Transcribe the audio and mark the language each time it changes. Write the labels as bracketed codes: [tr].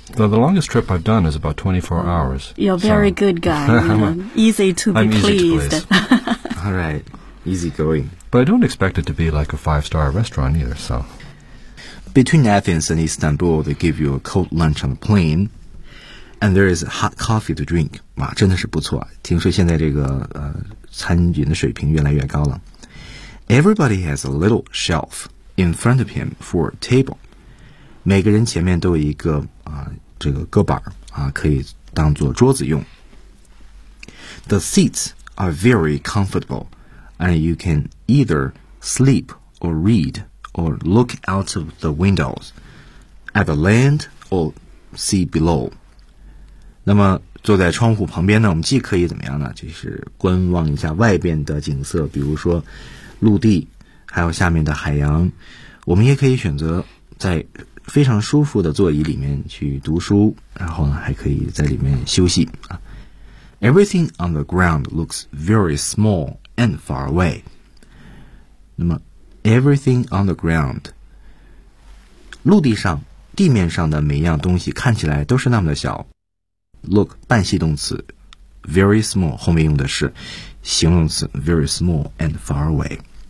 [en] The longest trip I've done is about 24 hours. You're a very good guy. easy to be pleased. All right. Easy going. But I don't expect it to be like a 5-star restaurant either, so. Between Athens and Istanbul, they give you a cold lunch on the plane. And there is hot coffee to drink. [zh] 哇，真的是不错。听说现在这个餐饮的水平越来越高了。 [en] Everybody has a little shelf. In front of him for table. [zh] 每个人前面都有一个、这个搁板、可以当做桌子用。 [en] The seats are very comfortable, and you can either sleep or read or look out of the windows at the land or sea below. [zh] 那么坐在窗户旁边呢，我们既可以怎么样呢？就是观望一下外边的景色，比如说陆地。还有下面的海洋，我们也可以选择在非常舒服的座椅里面去读书，然后呢，还可以在里面休息。 [en] Everything on the ground looks very small and far away. [zh] 那么 ， [en] everything on the ground， [zh] 陆地上、地面上的每一样东西看起来都是那么的小。 Look 半系动词 ，very small 后面用的是形容词 ， [en] very small and far away。